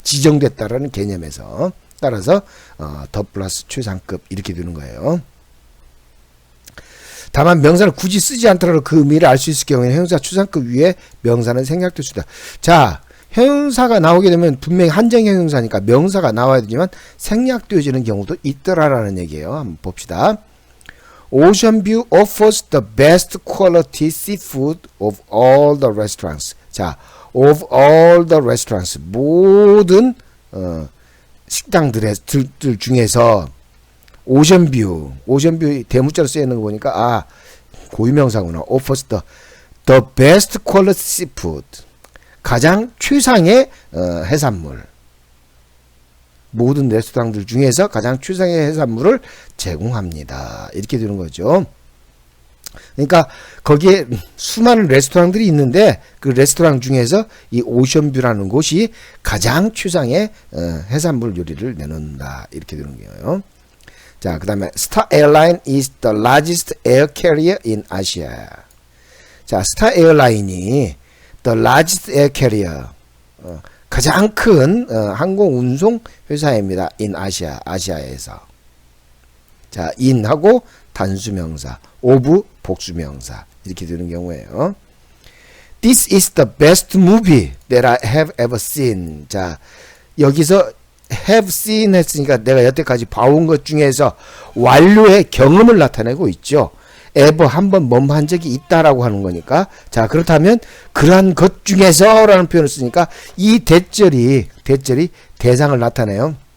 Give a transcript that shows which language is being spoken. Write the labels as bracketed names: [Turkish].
[Korean] 지정됐다라는 개념에서. 따라서 더 플러스 추상급 이렇게 되는 거예요. 다만 명사를 굳이 쓰지 않더라도 그 의미를 알 수 있을 경우에는 형용사 추상급 위에 명사는 생략될 수 있다. 자, 형용사가 나오게 되면 분명히 한정 형용사니까 명사가 나와야 되지만 생략되어지는 경우도 있더라라는 얘기예요. 한번 봅시다. [English] Ocean View offers the best quality seafood of all the restaurants. 자, of all the restaurants. [Korean] 모든 식당들 중에서 오션뷰 대문자로 쓰여 있는 거 보니까 고유명사구나. [English] offers the best quality seafood. [Korean] 가장 최상의 해산물. 모든 레스토랑들 중에서 가장 최상의 해산물을 제공합니다. 이렇게 되는 거죠. 그러니까 거기에 수많은 레스토랑들이 있는데 그 레스토랑 중에서 이 오션뷰라는 곳이 가장 최상의 해산물 요리를 내놓는다. 이렇게 되는 거예요. 자, 그 다음에 [English] Star Airline is the largest air carrier in Asia. [Korean] 자, 스타 에어라인이 [English] the largest air carrier [Korean] 가장 큰 항공 운송 회사입니다. in 아시아에서. 자, in하고 단수명사, of 복수명사 이렇게 되는 경우에요. [English] This is the best movie that I have ever seen. [Korean] 자, 여기서 [English] have seen [Korean] 했으니까 내가 여태까지 봐온 것 중에서 완료의 경험을 나타내고 있죠. ever 한번 한 적이 있다라고 하는 거니까. 자, 그렇다면 그러한 것 중에서 라는 표현을 쓰니까 이 대절이 대상을 나타내요.